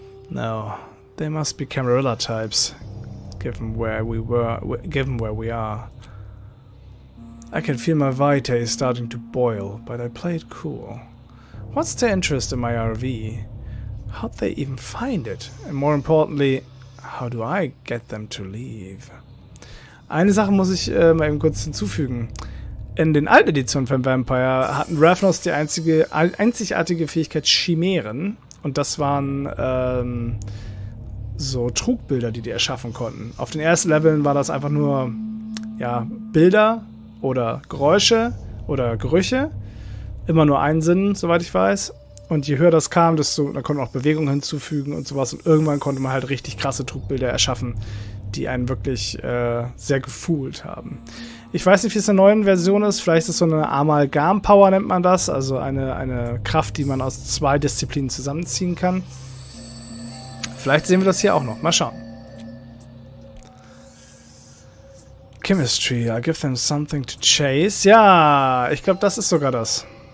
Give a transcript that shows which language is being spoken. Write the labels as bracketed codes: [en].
[en] No, they must be Camarilla types, given where we are. I can feel my vitae starting to boil, but I play it cool. What's their interest in my RV? How'd they even find it? And more importantly, how do I get them to leave? [de] Eine Sache muss ich mal eben kurz hinzufügen. In den alten Editionen von Vampire hatten Ravenous die einzigartige Fähigkeit Chimären. Und das waren so Trugbilder, die erschaffen konnten. Auf den ersten Leveln war das einfach nur Bilder oder Geräusche oder Gerüche. immer nur einen Sinn, soweit ich weiß. Und je höher das kam, desto, da konnte man auch Bewegungen hinzufügen und sowas. Und irgendwann konnte man halt richtig krasse Trugbilder erschaffen, die einen wirklich sehr gefühlt haben. Ich weiß nicht, wie es in der neuen Version ist. Vielleicht ist es so eine Amalgam-Power, nennt man das. Also eine Kraft, die man aus 2 Disziplinen zusammenziehen kann. Vielleicht sehen wir das hier auch noch. Mal schauen. [en] Chemistry, I'll give them something to chase. [de] Ja, ich glaube, das ist sogar das.